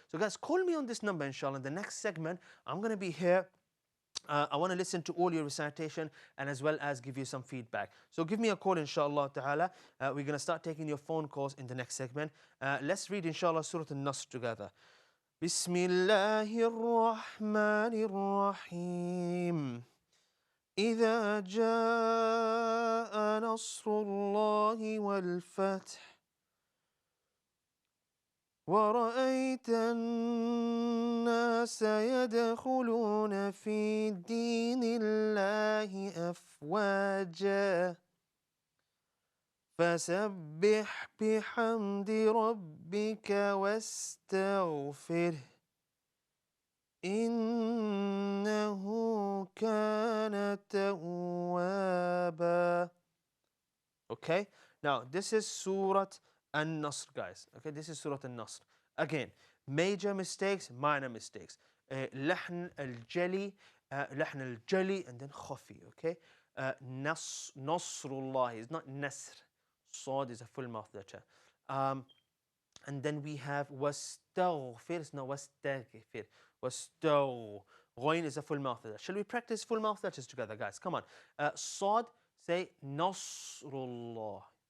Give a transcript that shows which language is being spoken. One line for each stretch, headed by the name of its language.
English: So guys, call me on this number, inshallah. In the next segment, I'm going to be here. I want to listen to all your recitation and as well as give you some feedback. So give me a call, inshallah ta'ala. We're going to start taking your phone calls in the next segment. Let's read, inshallah, Surah An-Nasr together.
Arabic: بسم الله الرحمن الرحيم إذا جاء نصر الله والفتح ورأيت الناس يدخلون في دين الله أفواجا فسبح بحمد ربك واستغفره إنه كان توابا.
English: Okay, now this is Surah An-Nasr, guys. Okay, this is Surah An-Nasr. Again, major mistakes, minor mistakes.
Arabic: لحن الجلي, لحن الجلي,
English: and then khafi. Okay, Nasrullah is not Nasr. Sod is a full mouth letter. And then we have wastaghfir, it's not wastaghfir. Wastaw. Ghain is a full mouth letter. Shall we practice full mouth letters together, guys? Come on. Sod, say Nasrullah.